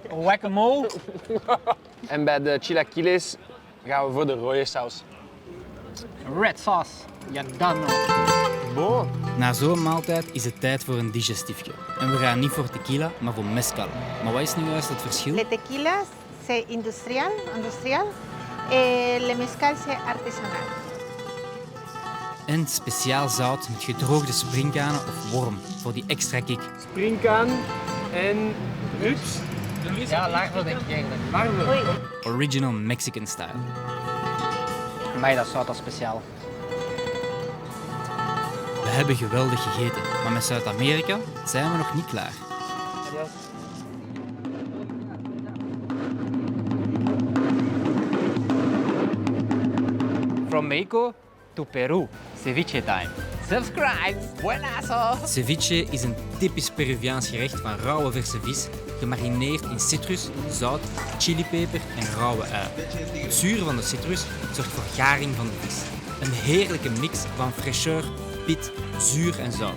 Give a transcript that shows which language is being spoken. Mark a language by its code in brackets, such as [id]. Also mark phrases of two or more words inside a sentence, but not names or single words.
[nl] Guacamole. En bij de chilaquiles gaan we voor de rode saus. [en] Red sauce. [nl] Ja, dan nog. Bon. Na zo'n maaltijd is het tijd voor een digestiefje. En we gaan niet voor tequila, maar voor mezcal. Maar wat is nu juist het verschil? [fr] Le tequila c'est industrial, le mezcal c'est artesanal. [nl] En speciaal zout met gedroogde springkanen of worm, voor die extra kick. Springkaan en rups. Ja, larven denk ik eigenlijk. [en] Original Mexican style. [nl] Maar dat zout, dat speciaal. We hebben geweldig gegeten, maar met Zuid-Amerika zijn we nog niet klaar. [en] From Mexico to Peru, ceviche time. Subscribe! Buenazo! [nl] Ceviche is een typisch Peruviaans gerecht van rauwe verse vis, gemarineerd in citrus, zout, chilipeper en rauwe ui. Het zuur van de citrus zorgt voor garing van de vis. Een heerlijke mix van fraîcheur, pit, zuur en zout.